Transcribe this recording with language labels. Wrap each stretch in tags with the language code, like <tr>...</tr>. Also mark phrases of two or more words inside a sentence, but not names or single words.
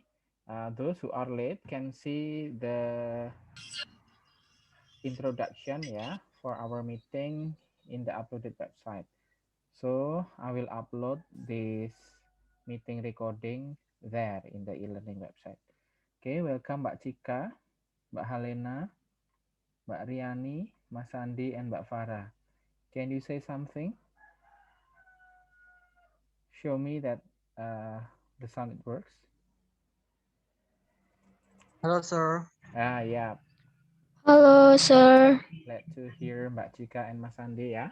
<en>Those who are late can see the introduction, yeah, for our meeting in the uploaded website. So I will upload this meeting recording there in the e-learning website. Okay, welcome Mbak Cika, Mbak Halena, Mbak Riani, Mas Andi, and Mbak Farah. Can you say something? Show me that the sound works. Hello, sir. Yeah. Halo, Sir. Glad to hear Mbak Cika and Mas Andi ya.</en>